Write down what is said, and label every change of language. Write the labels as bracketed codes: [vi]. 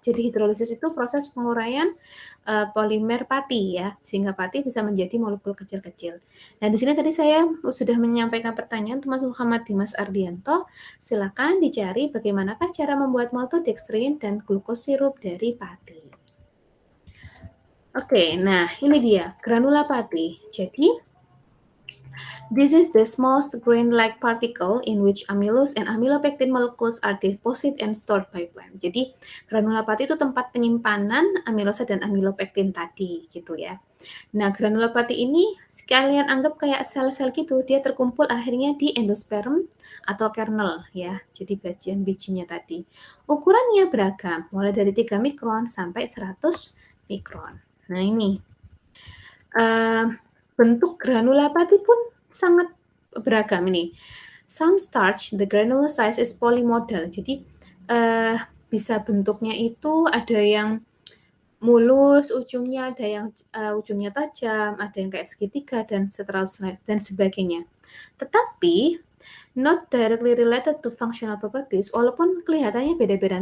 [id] Jadi hidrolisis itu proses penguraian polimer pati ya, sehingga pati bisa menjadi molekul kecil-kecil. Nah, di sini tadi saya sudah menyampaikan pertanyaan untuk Mas Muhammad Dimas Ardianto. Silakan dicari bagaimanakah cara membuat maltodextrin dan glukos sirup dari pati. Oke, nah ini dia granula pati. [en] Jadi this is the smallest grain-like particle in which amylose and amylopectin molecules are deposited and stored by plant. [id] Jadi granula pati itu tempat penyimpanan amilosa dan amylopectin tadi gitu ya. Nah, granula pati ini sekalian anggap kayak sel-sel gitu, dia terkumpul akhirnya di endosperm atau kernel ya. Jadi bagian bijinya tadi. Ukurannya beragam, mulai dari 3 mikron sampai 100 mikron. Nah, ini bentuk granula pati pun sangat beragam ini. [en] Some starch, the granular size is polymodal. [id] Jadi bisa bentuknya itu ada yang mulus ujungnya, ada yang ujungnya tajam, ada yang kayak segitiga dan seterusnya dan sebagainya. [en] Tetapi not directly related to functional properties, [id] walaupun kelihatannya beda-beda.